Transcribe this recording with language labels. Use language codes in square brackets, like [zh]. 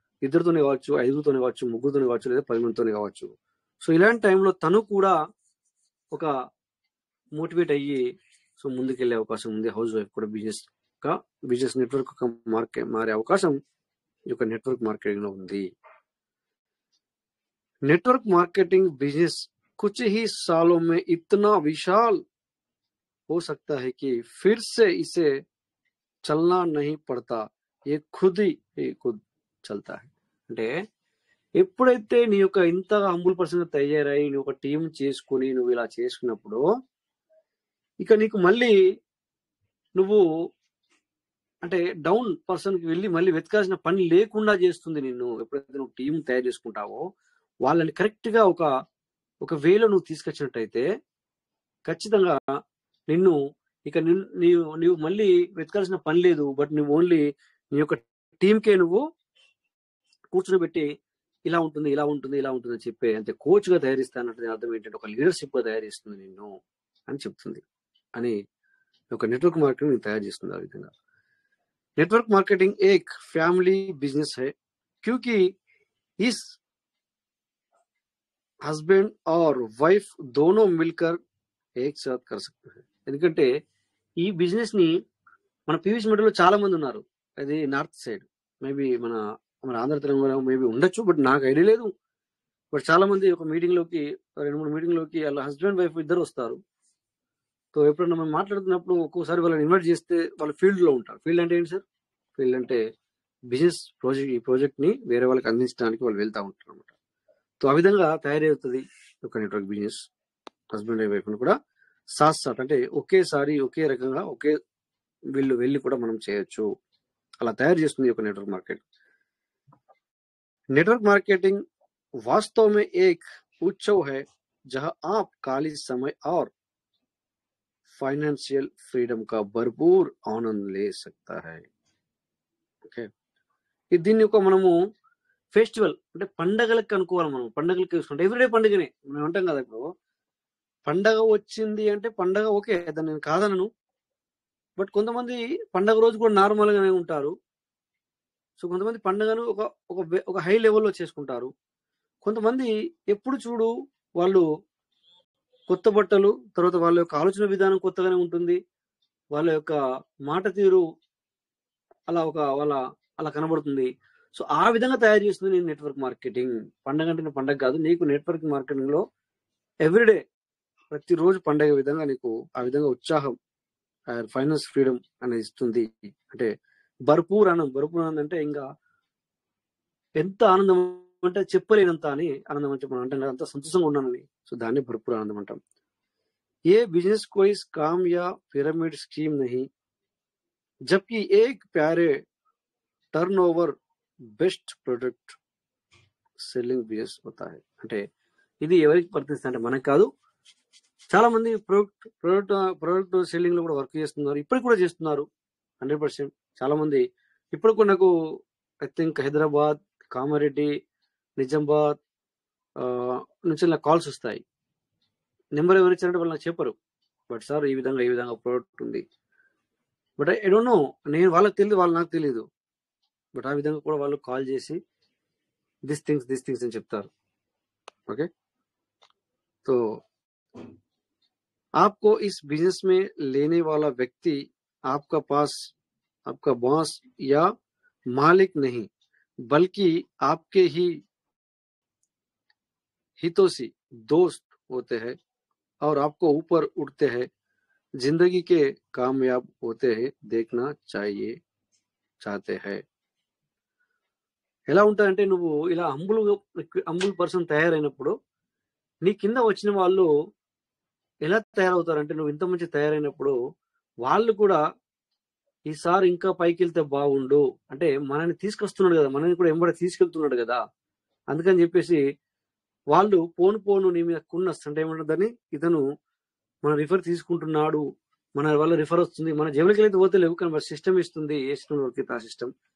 [te] ఇద్దరితోనే కావచ్చు, ఐదుగురితోనే కావచ్చు, ముగ్గురితోనే కావచ్చు, లేదా 10 మందితోనే కావచ్చు. సో ఇలాంటి టైంలో తను కూడా ఒక మోటివేట్ అయ్యి సో ముందుకెళ్లే అవకాశం ఉంది. హౌస్ వైఫ్ కూడా బిజినెస్ నెట్వర్క్ మారే అవకాశం ఈ యొక్క నెట్వర్క్ మార్కెటింగ్ లో ఉంది. [hi] నెట్వర్క్ మార్కెटिंग बिजनेस कुछ ही सालों में इतना विशाल हो सकता है कि फिर से इसे चलना नहीं पड़ता, ये खुद चलता है. [te] అంటే ఎప్పుడైతే నీ యొక్క ఇంతగా హంబుల్ పర్సన్ తయారై నువ్వు ఒక టీం చేసుకుని నువ్వు ఇలా చేసుకున్నప్పుడు ఇక నీకు మళ్ళీ నువ్వు అంటే డౌన్ పర్సన్ కి వెళ్ళి మళ్ళీ వెతకాల్సిన పని లేకుండా చేస్తుంది నిన్ను. ఎప్పుడైతే నువ్వు టీం తయారు చేసుకుంటావో వాళ్ళని కరెక్ట్ గా ఒక వేలో నువ్వు తీసుకొచ్చినట్టయితే ఖచ్చితంగా నిన్ను ఇక నీవు మళ్ళీ వెతకాల్సిన పని లేదు. బట్ నువ్వు ఓన్లీ నీ యొక్క టీంకే నువ్వు కూర్చోబెట్టి ఇలా ఉంటుంది ఇలా ఉంటుంది ఇలా ఉంటుంది అని చెప్పే అంటే కోచ్ గా తయారిస్తానంటే అర్థం ఏంటంటే ఒక లీడర్షిప్ గా తయారిస్తుంది నిన్ను అని చెప్తుంది. అని ఒక నెట్వర్క్ మార్కెటింగ్ తయారు చేస్తుంది. ఆ విధంగా [hi] नेटवर्क मार्केटिंग एक फैमिली बिजनेस है क्योंकि इस हस्बैंड और वाइफ दोनों मिलकर एक साथ कर सकते हैं. [te] ఎందుకంటే ఈ బిజినెస్ ని మన పీవీసీ మెటల్లో చాలా మంది ఉన్నారు. అది నార్త్ సైడ్ మేబీ మన ఆంధ్ర తెలంగాణ మేబీ ఉండొచ్చు, బట్ నాకు ఐడియా లేదు. బట్ చాలా మంది ఒక మీటింగ్ లోకి 2-3 మీటింగ్ లోకి వాళ్ళ హస్బెండ్ వైఫ్ ఇద్దరు వస్తారు. సో ఎప్పుడన్నా మనం మాట్లాడుతున్నప్పుడు ఒక్కోసారి వాళ్ళని ఇన్వైట్ చేస్తే వాళ్ళు ఫీల్డ్ లో ఉంటారు. ఫీల్డ్ అంటే ఏంటి సార్? ఫీల్డ్ అంటే బిజినెస్ ప్రాజెక్ట్. ఈ ప్రాజెక్ట్ ని వేరే వాళ్ళకి అందించడానికి వాళ్ళు వెళ్తా ఉంటారు అనమాట. సో ఆ విధంగా తయారవుతుంది ఒక network business. Husband and wife ని కూడా సాత్ అంటే ఒకేసారి ఒకే రకంగా ఒకే వీళ్ళు వెళ్ళి కూడా మనం చేయొచ్చు. అలా తయారు చేస్తుంది ఒక నెట్వర్క్ మార్కెట్. [hi] నెట్వర్క్ మార్కెటింग वास्तव में एक उत्सव है जहां आप खाली समय और फाइनेंशियल फ्रीडम का भरपूर आनंद ले सकता है. [te] ఓకే, దీన్ని ఒక మనము ఫెస్టివల్ అంటే పండగలకు అనుకోవాలి. మనం పండగలకు చూసుకుంటే ఎవ్రీడే పండుగనే మనం అంటాం కదా. ఇప్పుడు పండగ వచ్చింది అంటే పండగ ఓకే, దాన్ని నేను కాదనను. బట్ కొంతమంది పండగ రోజు కూడా నార్మల్ గానే ఉంటారు. సో కొంతమంది పండగను ఒక హై లెవెల్లో చేసుకుంటారు. కొంతమంది ఎప్పుడు చూడు వాళ్ళు కొత్త బట్టలు, తర్వాత వాళ్ళ యొక్క ఆలోచన విధానం కొత్తగానే ఉంటుంది, వాళ్ళ యొక్క మాట తీరు అలా కనబడుతుంది. సో ఆ విధంగా తయారు చేస్తుంది నేను నెట్వర్క్ మార్కెటింగ్. పండగ అంటే పండగ కాదు, నీకు నెట్వర్క్ మార్కెటింగ్ లో ఎవ్రీడే ప్రతిరోజు పండగ విధంగా నీకు ఆ విధంగా ఉత్సాహం, ఫైనాన్స్ ఫ్రీడమ్ అనేది ఇస్తుంది. అంటే భర్పూర్ ఆనందం అంటే ఇంకా ఎంత ఆనందం అంటే చెప్పలేనంత అని ఆనందం అని చెప్పి అంటే అంత సంతోషంగా ఉన్నానని. సో దాన్ని భర్పూర్ ఆనందం అంటాం. [hi] ఏ బిజినెస్ कोई काम या पिरामिड स्कीम नहीं, जबकि एक प्यारे turnover best product selling business होता है. [te] అంటే ఇది ఎవరికి వర్తిస్తుంది అంటే మనకు కాదు, చాలా మంది ప్రొడక్ట్ సెల్లింగ్ లో కూడా వర్క్ చేస్తున్నారు, ఇప్పటికి కూడా చేస్తున్నారు 100%. చాలా మంది ఇప్పుడు కూడా నాకు ఐ థింక్ హైదరాబాద్, కామారెడ్డి, నిజామాబాద్ నుంచి నాకు కాల్స్ వస్తాయి. నెంబర్ ఎవరు ఇచ్చారంటే వాళ్ళు నాకు చెప్పరు, బట్ సార్ ఈ విధంగా ప్రోడక్ట్ ఉంది. బట్ ఐ డోంట్ నో, నేను వాళ్ళకి తెలియదు, వాళ్ళు నాకు తెలియదు. బట్ ఆ విధంగా కూడా వాళ్ళు కాల్ చేసి దిస్ థింగ్స్ అని చెప్తారు. [hi] ఓకే, तो आपको इस बिजनेस में लेने वाला व्यक्ति आपका बॉस या मालिक नहीं, बल्कि आपके ही हितों से दोस्त होते हैं और आपको ऊपर उठते हैं, जिंदगी के कामयाब होते हैं देखना चाहिए चाहते हैं. [te] ఎలా ఉంటదంటే నువ్వు ఇలా హంబుల్ పర్సన్ తయారైనప్పుడు నీ కింద వచ్చిన వాళ్ళు ఎలా తయారవుతారంటే, నువ్వు ఇంత మంచి తయారైనప్పుడు వాళ్ళు కూడా ఈసారి ఇంకా పైకి వెళ్తే బాగుండు అంటే మనని తీసుకొస్తున్నాడు కదా, మనని కూడా ఎంబడి తీసుకెళ్తున్నాడు కదా, అందుకని చెప్పేసి వాళ్ళు పోను నీ మీద అంటే ఏమంటుందని, ఇతను మన రిఫర్ తీసుకుంటున్నాడు, మన వల్ల రిఫర్ వస్తుంది, మన జేబులకి వెళ్ళి పోతే లేవు కానీ సిస్టమ్ ఇస్తుంది, ఏ సిస్టమ్ దొరికితే ఆ సిస్టమ్.